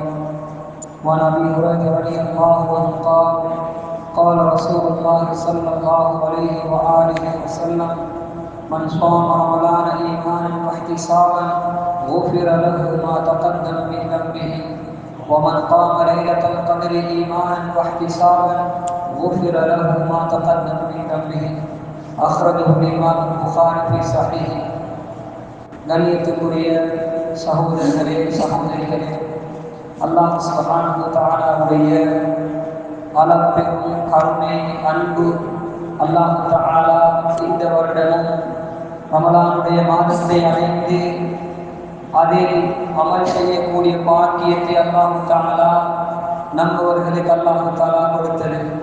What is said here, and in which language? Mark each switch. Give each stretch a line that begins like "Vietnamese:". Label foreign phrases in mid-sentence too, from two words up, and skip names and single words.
Arabic: وعن ابي هريره رضي الله عنه قال رسول الله صلى الله عليه واله وسلم: من صام رمضان ايمانا واحتسابا غفر له ما تقدم من ذنبه ومن قام ليله القدر ايمانا واحتسابا غفر له ما تقدم من ذنبه. اخرجه الامام البخاري في صحيحه.
Tamil: கண்ணியத்துக்குரிய சகோதரர்களே சகோதரிகளே,
Arabic: الله سبحانه وتعالى
Tamil: அளப்பெரும் கருணை அன்பு
Arabic: الله تعالى
Tamil: இந்த வருடமும் ரமலானுடைய மாதத்தை அடைந்து அதில் அமல் செய்யக்கூடிய பாக்கியத்தை
Arabic: الله تعالى
Tamil: நம்பவர்களுக்கு
Arabic: الله تعالى
Tamil: கொடுத்தது.